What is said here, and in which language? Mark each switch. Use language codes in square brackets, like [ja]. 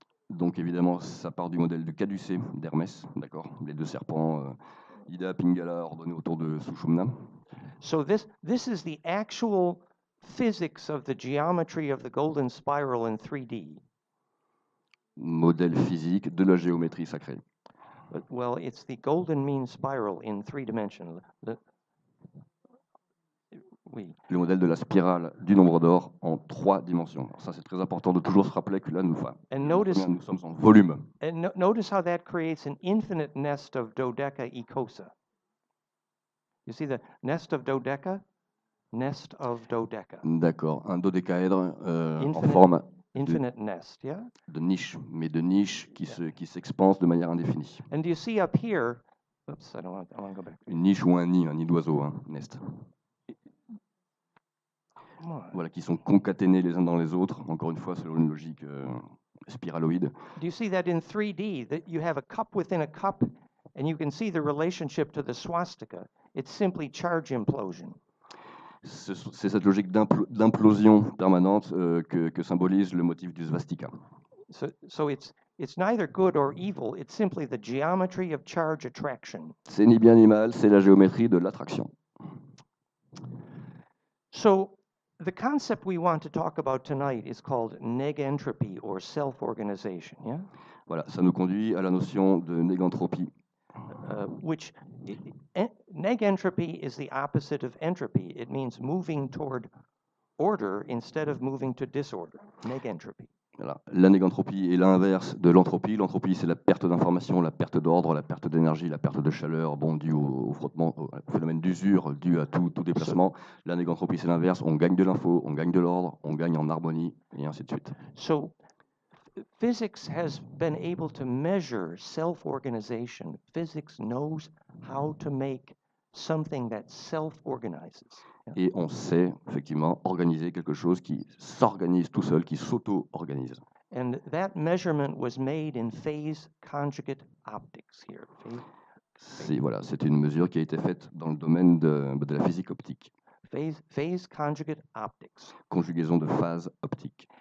[fr] Donc évidemment, ça part du modèle de caducée d'Hermès, d'accord, les deux serpents, Ida, Pingala, ordonnés autour de Sushumna. [en] So this is the actual physics of the geometry of the golden spiral in 3D. [fr] Modèle physique de la géométrie sacrée. [en] Well, it's the golden mean spiral in 3 dimensions. [fr] Oui. Le modèle de la spirale du nombre d'or en 3 dimensions. Alors ça, c'est très important de toujours se rappeler que là, nous sommes en volume. [en] And notice how that creates an infinite nest of dodeca ecosa. You see the nest of dodeca? Nest of dodeca. [fr] D'accord, un dodécaèdre en forme [en] infinite nest, yeah? [fr] de niche, mais de niche qui s'expanse de manière indéfinie. [en] And do you see up here? Oops, I want to go back. [fr] Une niche ou un nid d'oiseau, nest. Voilà, qui sont concaténés les uns dans les autres, encore une fois selon une logique spiraloïde. [en] Do you see that in 3D, that you have a cup within a cup, and you can see the relationship to the swastika? It's simply charge implosion. [fr] C'est cette logique d'implosion permanente que symbolise le motif du svastika. [en] So it's neither good or evil, it's simply the geometry of charge attraction. [fr] C'est ni bien ni mal, c'est la géométrie de l'attraction. [en] So the concept we want to talk about tonight is called negentropy or self-organization, yeah? [fr] Voilà, ça nous conduit à la notion de négantropie. [en] Which negentropy is the opposite of entropy. It means moving toward order instead of moving to disorder. Negentropy. [fr] Voilà. La négantropie est l'inverse de l'entropie. L'entropie, c'est la perte d'information, la perte d'ordre, la perte d'énergie, la perte de chaleur, due au frottement, au phénomène d'usure, dû à tout déplacement. La négantropie, c'est l'inverse. On gagne de l'info, on gagne de l'ordre, on gagne en harmonie, et ainsi de suite. [en] So, physics has been able to measure self-organization. Physics knows how to make something that self-organizes. [fr] Et on sait effectivement organiser quelque chose qui s'organise tout seul, qui s'auto-organise. [en] And that measurement was made in phase conjugate optics here. [fr] C'est une mesure qui a été faite dans le domaine de la physique optique. [en] Phase conjugate optics. [fr] Conjugaison de phase optique.